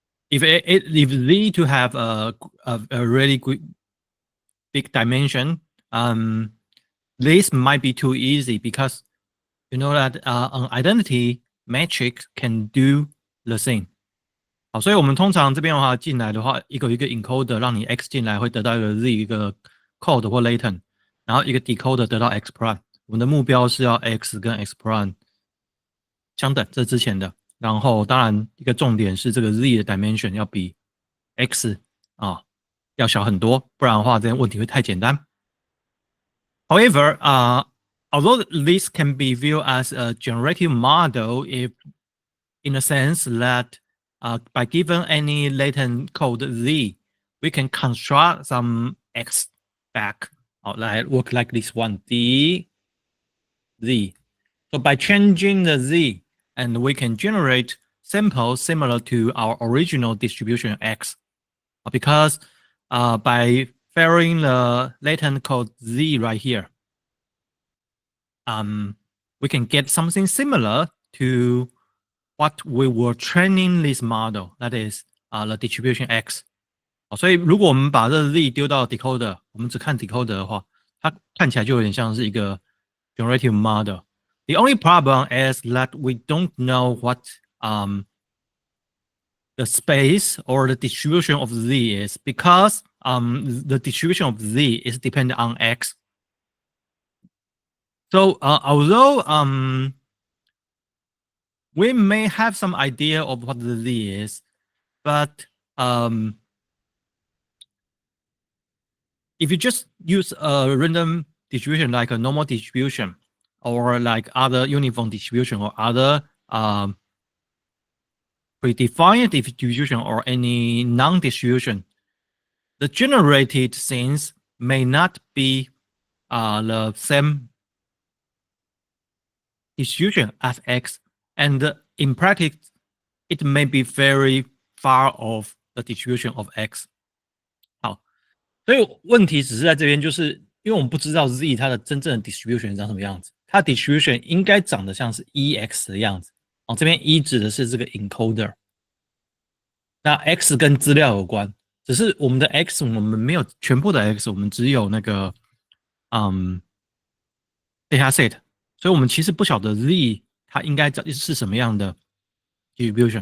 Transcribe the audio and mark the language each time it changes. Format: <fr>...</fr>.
<en>if Z to have a really big dimension, this might be too easy because you know that an identity matrix can do the same.</en> <zh>好，所以我们通常这边的话进来的话，一个 encoder 让你 x 进来会得到一个 z 一个 code 或 latent， 然后一个 decoder 得到 x prime。我们的目标是要 x 跟 x prime 相等，这之前的。然后当然一个重点是这个 z 的 dimension 要比 x 要小很多，不然的话这些问题会太简单。</zh> <en>However, although this can be viewed as a generative model, if in a sense that by given any latent code z, we can construct some x back. Work like this one, d, z. So by changing the z, and we can generate samples similar to our original distribution x. Because by varying the latent code z right here, we can get something similar to what we were training this model, that is the distribution x.</en> <zh>所以如果我们把这 z 丢到 decoder， 我们只看 decoder 的话，它看起来就有点像是一个 generative model.</zh> <en>The only problem is that we don't know what the space or the distribution of z is, because the distribution of z is dependent on x. So although we may have some idea of what the z is, but if you just use a random distribution like a normal distribution or like other uniform distribution or other predefined distribution or any non-distribution, the generated things may not be the same distribution as x, and in practice, it may be very far off the distribution of x.</en> <zh>好，所以问题只是在这边，就是因为我们不知道 z 它的真正的 distribution 长什么样子，它的 distribution 应该长得像是 ex 的样子。这边 e 指的是这个 encoder， 那 x 跟资料有关，只是我们的 x 我们没有全部的 x， 我们只有那个data set， 所以我们其实不晓得 z 它应该是什么样的 distribution。</zh>